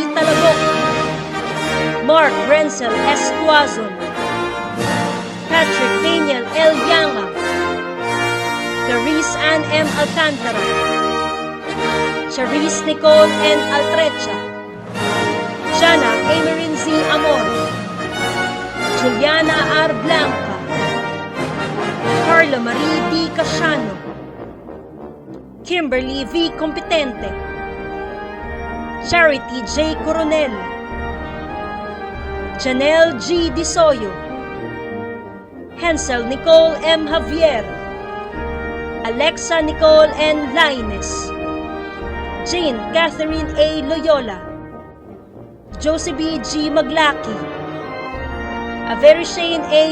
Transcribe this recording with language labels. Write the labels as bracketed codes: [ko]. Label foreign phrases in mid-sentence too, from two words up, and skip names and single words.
[en] Talabok, Mark Renzel S. Tuazon, Patrick Daniel L. Yanga, Clarice Ann M. Alcantara, Charisse Nicole N. Altrecha, Jana Emerin Z. Amor, Juliana R. Blanca, Carla Marie D. Casiano, Kimberly V. Competente, Charity J. Coronel, Janelle G. Disoyo, Hensel Nicole M. Javier, Alexa Nicole N. Laines, Jane Catherine A. Loyola, Josie B. G. Maglaki, Averishane A.